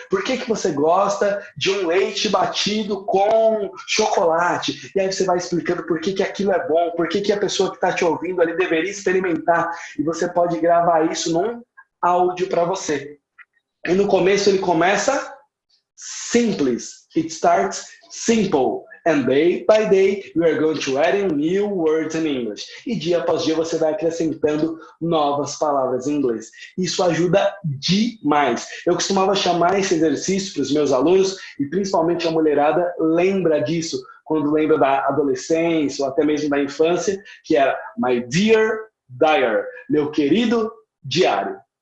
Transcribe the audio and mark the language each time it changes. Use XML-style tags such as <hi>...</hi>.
<pt>Por que você gosta de um leite batido com chocolate? E aí você vai explicando por que aquilo é bom, por que a pessoa que está te ouvindo ali deveria experimentar. E você pode gravar isso num áudio para você. E no começo ele começa simples.</pt> <en>It starts simple. And day by day, we are going to add in new words in English.</en> <pt>E dia após dia você vai acrescentando novas palavras em inglês. Isso ajuda demais. Eu costumava chamar esse exercício para os meus alunos, e principalmente a mulherada lembra disso, quando lembra da adolescência ou até mesmo da infância, que era</pt> <en>My Dear Diary,</en> <pt>meu querido diário.</pt>